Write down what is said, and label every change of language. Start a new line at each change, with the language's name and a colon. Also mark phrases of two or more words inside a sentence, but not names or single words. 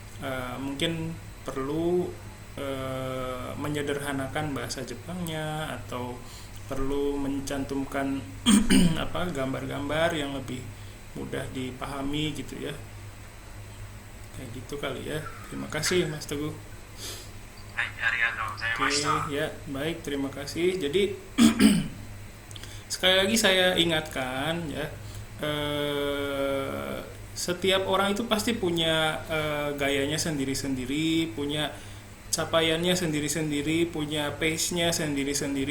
Indonesian: Kira-kira mungkin perlu menyederhanakan bahasa Jepangnya atau perlu mencantumkan gambar-gambar yang lebih mudah dipahami gitu ya. Kayak gitu kali ya. Terima kasih Mas Teguh.
Japanese: はい、ありがとうござい
Indonesian: Oke,
Japanese: ました。
Indonesian: ya, baik, terima kasih. Jadi sekali lagi saya ingatkan ya, setiap orang itu pasti punya gayanya sendiri-sendiri, punya capaiannya sendiri-sendiri, punya pace-nya sendiri-sendiri.